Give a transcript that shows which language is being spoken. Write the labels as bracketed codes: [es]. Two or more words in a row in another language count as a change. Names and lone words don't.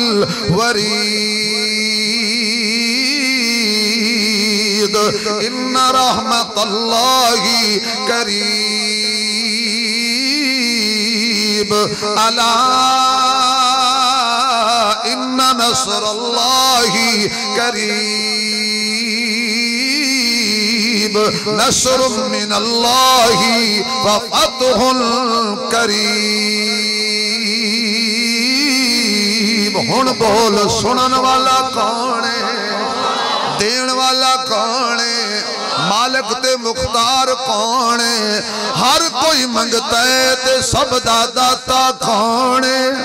[ar] وريد إن رحمة الله قريب ألا إن نصر الله قريب نصر من الله و فتح [pa] قریب ہن بول سنن والا کون ہے دین والا کون ہے مالک تے مختار کون ہے ہر کوئی منگتا ہے تے سب دا داتا کون ہے